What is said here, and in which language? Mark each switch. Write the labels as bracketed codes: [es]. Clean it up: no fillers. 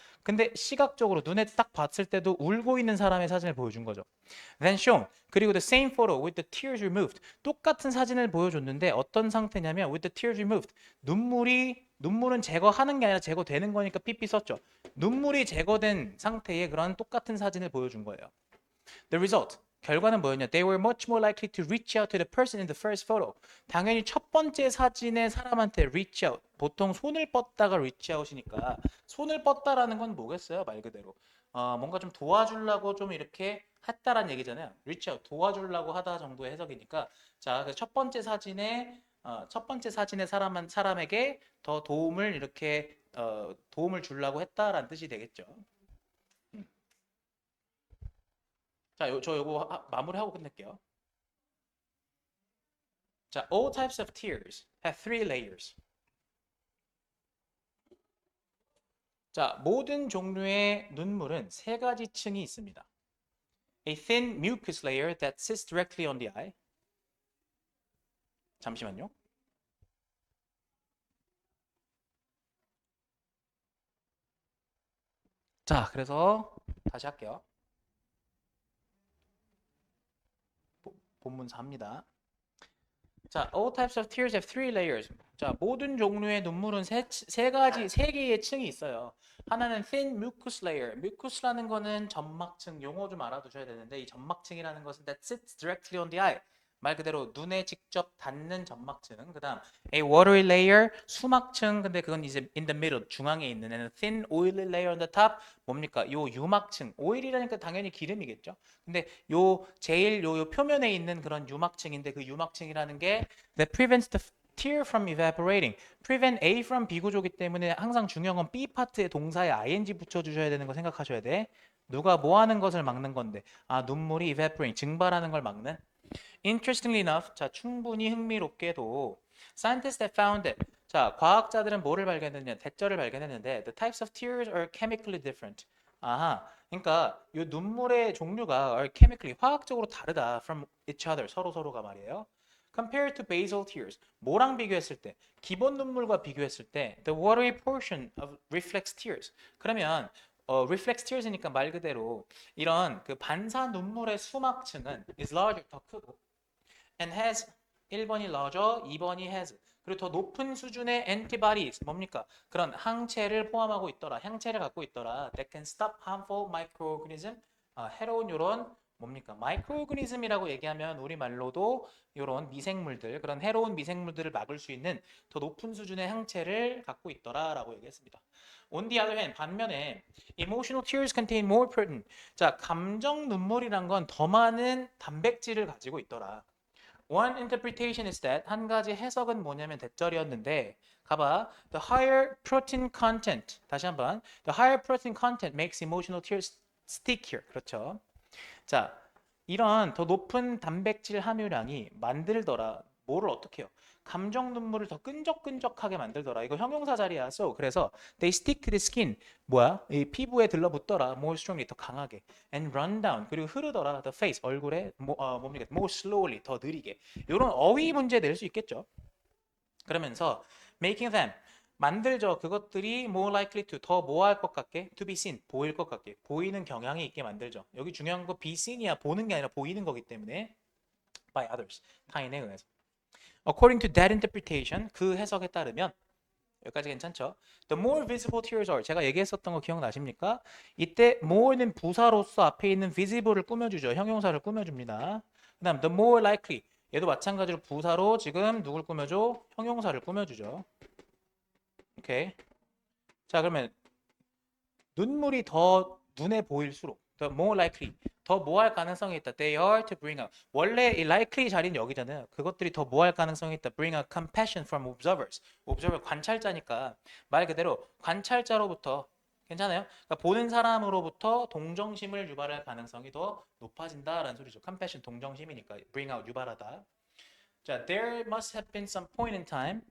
[ko] 근데 시각적으로 눈에 딱 봤을 때도 울고 있는 사람의 사진을 보여준 거죠. [en] Then shown. [ko] 그리고 [en] the same photo with the tears removed. [ko] 똑같은 사진을 보여줬는데 어떤 상태냐면 [en] with the tears removed. [ko] 눈물은 제거하는 게 아니라 제거되는 거니까 PP 썼죠. 눈물이 제거된 상태의 그런 똑같은 사진을 보여준 거예요. [en] The result. [ko] 결과는 뭐였냐? [en] They were much more likely to reach out to the person in the first photo. [ko] 당연히 첫 번째 사진의 사람한테 reach out. 보통 손을 뻗다가 reach out이니까 손을 뻗다라는 건 뭐겠어요? 말 그대로. 뭔가 좀 도와주려고 좀 이렇게 했다라는 얘기잖아요. reach out 도와주려고 하다 정도의 해석이니까 자, 첫 번째 사진의 사람에게 더 도움을 이렇게 도움을 주려고 했다라는 뜻이 되겠죠. 자, 저 요거 마무리하고 끝낼게요. [en] 자, all types of tears have three layers. [ko] 자, 모든 종류의 눈물은 세 가지 층이 있습니다. [en] A thin mucus layer that sits directly on the eye. [ko] 잠시만요. 자, 그래서 다시 할게요. 본문사 합니다. [en] 자, all types of tears have three layers. [ko] 자, 모든 종류의 눈물은 세 개의 층이 있어요. 하나는 [en] thin mucus layer. [ko] mucus라는 거는 점막층, 용어 좀 알아두셔야 되는데 이 점막층이라는 것은 [en] that sits directly on the eye. [ko] 말 그대로 눈에 직접 닿는 점막층. 그다음 [en] a watery layer, [ko] 수막층. 근데 그건 이제 [en] in the middle, [ko] 중앙에 있는 애는 [en] thin oily layer on the top. [ko] 뭡니까? 요 유막층. 오일이라니까 당연히 기름이겠죠. 근데 요 표면에 있는 그런 유막층인데 그 유막층이라는 게 [en] that prevents the tear from evaporating. prevent A from [ko] 비구조기 때문에 항상 중요한 건 B 파트에 동사에 ing 붙여주셔야 되는 거 생각하셔야 돼. 누가 뭐 하는 것을 막는 건데 눈물이 evaporating 증발하는 걸 막는. [en] Interestingly enough, [ko] 자 충분히 흥미롭게도 [en] scientists have found that [ko] 자 과학자들은 뭐를 발견했느냐 대절을 발견했는데 [en] the types of tears are chemically different. [ko] 아하, 그러니까 이 눈물의 종류가 [en] are chemically [ko] 화학적으로 다르다 [en] from each other [ko] 서로가 말이에요. [en] Compared to basal tears, [ko] 뭐랑 비교했을 때, 기본 눈물과 비교했을 때, [en] the watery portion of reflex tears. [ko] 그러면 reflex tears니까 말 그대로 이런 그 반사 눈물의 수막층은 [en] is larger [ko] 더 크고 and has 1번이 larger, 2번이 has. 그리고 더 높은 수준의 antibodies 뭡니까? 그런 항체를 포함하고 있더라. 향체를 갖고 있더라. [en] That can stop harmful microorganism. [ko] 해로운 요런 뭡니까? 마이크로오그니즘이라고 얘기하면 우리말로도 이런 미생물들, 그런 해로운 미생물들을 막을 수 있는 더 높은 수준의 항체를 갖고 있더라라고 얘기했습니다. [en] On the other hand, [ko] 반면에 [en] emotional tears contain more protein. [ko] 자, 감정 눈물이란 건 더 많은 단백질을 가지고 있더라. [en] One interpretation is that [ko] 한 가지 해석은 뭐냐면 대절이었는데 가봐. [en] The higher protein content. [ko] 다시 한번. [en] The higher protein content makes emotional tears stickier. [ko] 그렇죠. 자, 이런 더 높은 단백질 함유량이 만들더라. 뭐를 어떻게 해요? 감정 눈물을 더 끈적끈적하게 만들더라. 이거 형용사 자리야. [en] So [ko] 그래서 [en] they stick to the skin. [ko] 뭐야? 이 피부에 들러붙더라. [en] More strongly [ko] 더 강하게. [en] And run down. [ko] 그리고 흐르더라. [en] The face [ko] 얼굴에 뭡니까? [en] More slowly [ko] 더 느리게. 이런 어휘 문제 낼 수 있겠죠. 그러면서 [en] making them [ko] 만들죠. 그것들이 [en] more likely to [ko] 더 뭐 할 것 같게 [en] to be seen [ko] 보일 것 같게 보이는 경향이 있게 만들죠. 여기 중요한 거 be seen이야 보는 게 아니라 보이는 거기 때문에 [en] by others [ko] 타인에 의해서. [en] According to that interpretation [ko] 그 해석에 따르면 여기까지 괜찮죠? [en] The more visible tears are [ko] 제가 얘기했었던 거 기억나십니까? 이때 more는 부사로서 앞에 있는 visible을 꾸며주죠. 형용사를 꾸며줍니다. 그 다음 [en] the more likely [ko] 얘도 마찬가지로 부사로 지금 누굴 꾸며줘? 형용사를 꾸며주죠. 오케이. 자 그러면 눈물이 더 눈에 보일수록 [en] the more likely [ko] 더 뭐 할 가능성이 있다. [en] They are to bring out [ko] 원래 이 likely 자리는 여기잖아요. 그것들이 더 뭐 할 가능성이 있다. [en] Bring out compassion from observers. observer [ko] 관찰자니까 말 그대로 관찰자로부터 괜찮아요? 그러니까 보는 사람으로부터 동정심을 유발할 가능성이 더 높아진다라는 소리죠. [en] compassion [ko] 동정심이니까 [en] bring out [ko] 유발하다. 자, [en] there must have been some point in time.